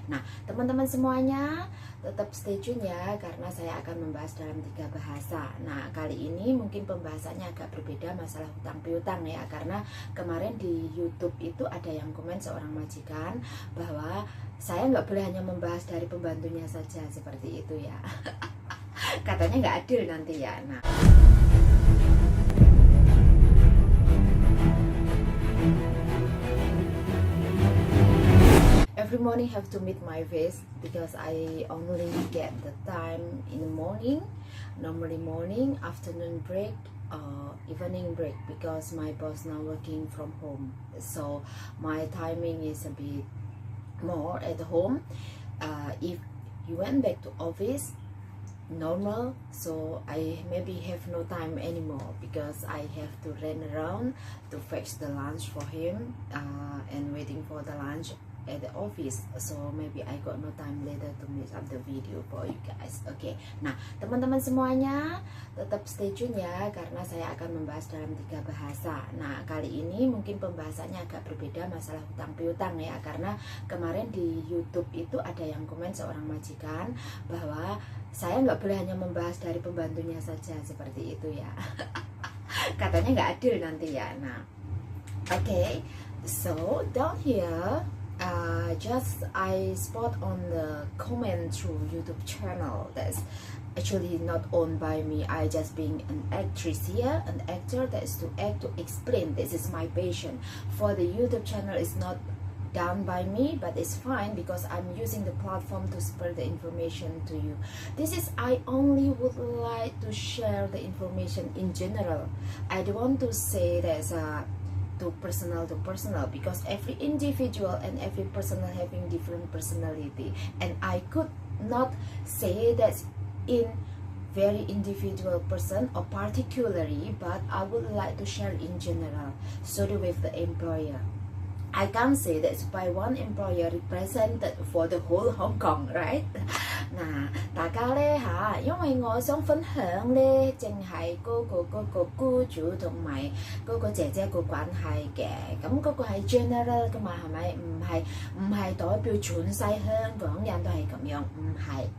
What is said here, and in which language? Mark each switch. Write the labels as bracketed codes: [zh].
[id] Nah, teman-teman semuanya tetap stay tune ya, karena saya akan membahas dalam 3 bahasa. Nah, kali ini mungkin pembahasannya agak berbeda masalah hutang piutang ya, karena kemarin di YouTube itu ada yang komen seorang majikan bahwa saya nggak boleh hanya membahas dari pembantunya saja, seperti itu ya. Katanya nggak adil nanti ya. [en] Nah, every morning have to meet my face because I only get the time in the morning, normally morning, afternoon break, evening break, because my boss now working from home, so my timing is a bit more at home. If you went back to office normal, so I maybe have no time anymore because I have to run around to fetch the lunch for him and waiting for the lunch at the office, so maybe I got no time later to make up the video for you guys. [id] Oke, nah teman-teman semuanya tetap stay tune ya, karena saya akan membahas dalam 3 bahasa. Nah, kali ini mungkin pembahasannya agak berbeda masalah hutang piutang ya, karena kemarin di YouTube itu ada yang komen seorang majikan bahwa saya nggak boleh hanya membahas dari pembantunya saja, seperti itu ya. Katanya nggak adil nanti ya. [en] Nah, okay, so down here just I spot on the comment through YouTube channel that's actually not owned by me. I just being an actress here, an actor that is to act, to explain. This is my passion. For the YouTube channel is not done by me, but it's fine because I'm using the platform to spread the information to you. This is, I only would like to share the information in general. I don't want to say there's a to personal because every individual and every person having different personality, and I could not say that in very individual person or particularly, but I would like to share in general. So with the employer, I can't say that by one employer represented for the whole Hong Kong, right? [yue] 嗱，大家咧嚇，因為我想分享咧，淨係嗰個僱主同埋嗰個姐姐個關係嘅，咁嗰個係 general 噶嘛，係咪？唔係代表全世香港人都係咁樣，唔係。